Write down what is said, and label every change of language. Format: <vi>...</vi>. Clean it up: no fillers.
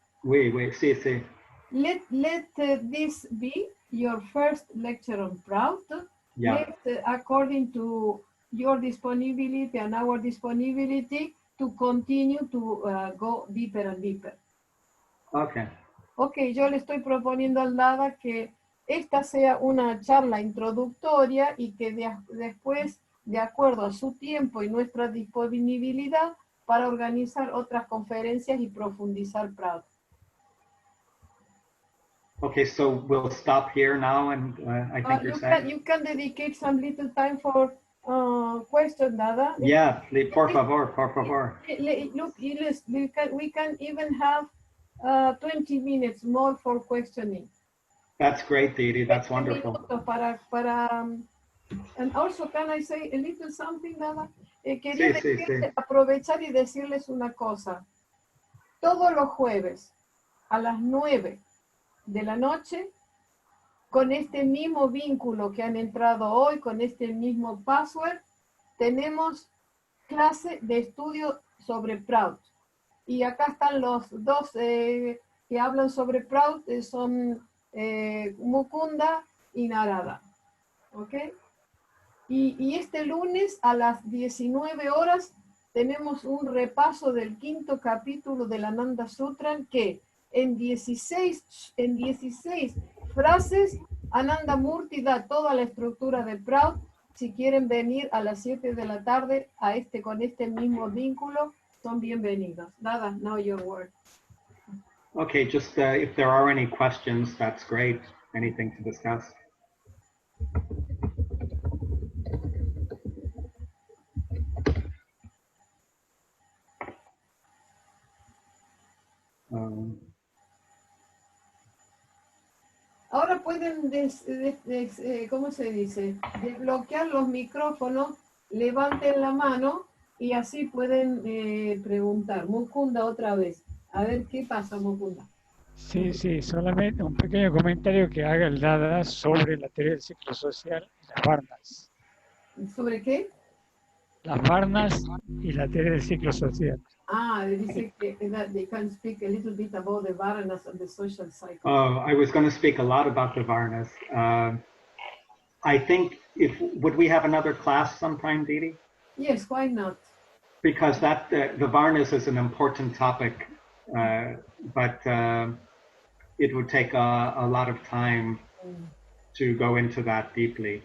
<en>Oui, sí. Let this be your first lecture on Prout. Yeah. According to your disponibility and our disponibility, to continue to go deeper and deeper. Okay.</en> <es>Ok, yo le estoy proponiendo al Dada que esta sea una charla introductoria y que después, de acuerdo a su tiempo y nuestra disponibilidad, para organizar otras conferencias y profundizar Prout.</es> <en>Okay, so we'll stop here now, and I think you're saying... You can dedicate some little time for question, Dada. Yeah,</en> <es>por favor.</es> <en>Look, we can even have 20 minutes more for questioning. That's great, Didi. That's wonderful. And also, can I say a little something, Dada?</en> <es>Quería aprovechar y decirles una cosa. Todos los jueves a las 9 de la noche, con este mismo vínculo que han entrado hoy, con este mismo password, tenemos clase de estudio sobre Prout. Y acá están los dos que hablan sobre Prout, son Mukunda y Narada. ¿Ok? Y este lunes a las 19 horas tenemos un repaso del 5º capítulo del Ananda Sutra que en 16 frases Ananda Murti da toda la estructura de Prout. Si quieren venir a las 7 de la tarde con este mismo vínculo, son bienvenidos.</es> <en>Dada, now your word. Okay, just if there are any questions, that's great. Anything to discuss?</en> <es>Ahora pueden, ¿cómo se dice? Desbloquear los micrófonos, levanten la mano y así pueden preguntar. Mukunda otra vez. A ver qué pasa, Mukunda. Sí, solamente un pequeño comentario que haga el Dada sobre la teoría del ciclo social y las varnas. ¿Sobre qué? Las varnas y la teoría del ciclo social. Dice que</es> <en>they can speak a little bit about the varnas and the social cycle. Oh, I was going to speak a lot about the varnas. I think would we have another class sometime, Didi? Yes, why not? Because the varnas is an important topic, but it would take a lot of time to go into that deeply.</en>